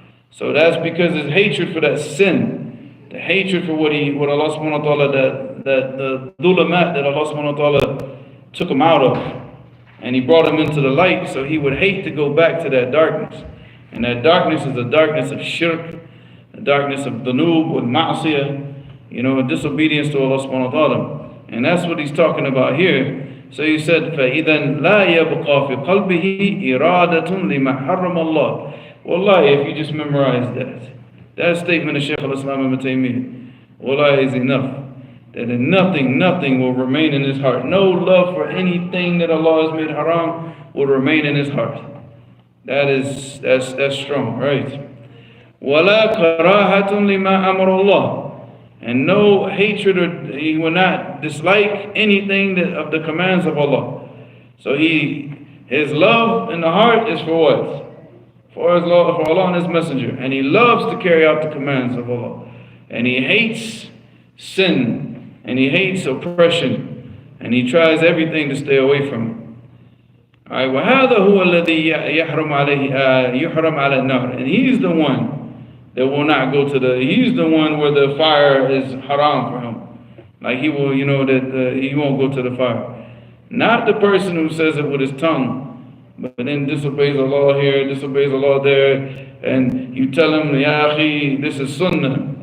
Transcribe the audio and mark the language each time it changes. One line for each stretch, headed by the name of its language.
English: So that's because his hatred for that sin, the hatred for what Allah subhanahu wa ta'ala, the dhulamat that Allah subhanahu wa ta'ala took him out of, and He brought him into the light, so he would hate to go back to that darkness. And that darkness is the darkness of shirk, the darkness of dhunub, with ma'asiyah, disobedience to Allah subhanahu wa ta'ala. And that's what he's talking about here. So he said,
Arabic: فَإِذَنْ لَا يَبْقَى فِي قَلْبِهِ إِرَادَةٌ لِمَا حَرَّمَ اللَّهِ.
English: Wallahi, if you just memorize that statement of Shaykh al-Islam ibn Taymiyyah, wallahi is enough. That nothing will remain in his heart. No love for anything that Allah has made haram will remain in his heart. That's strong, right?
Arabic: وَلَا كَرَاهَةٌ لِمَا أَمَرَ اللَّهِ.
English: And no hatred, or he will not dislike anything of the commands of Allah. So his love in the heart is for what? For Allah and His Messenger. And he loves to carry out the commands of Allah. And he hates sin. And he hates oppression. And he tries everything to stay away from it.
Arabic: Alright, وَهَذَا هُوَ الَّذِي يَحْرَمْ عَلَى النَّارِ.
English: And he's the one that will not go to he's the one where the fire is haram for him. Like he will, that he won't go to the fire. Not the person who says it with his tongue, but then disobeys Allah here, disobeys Allah there, and you tell him, Ya akhi, this is sunnah.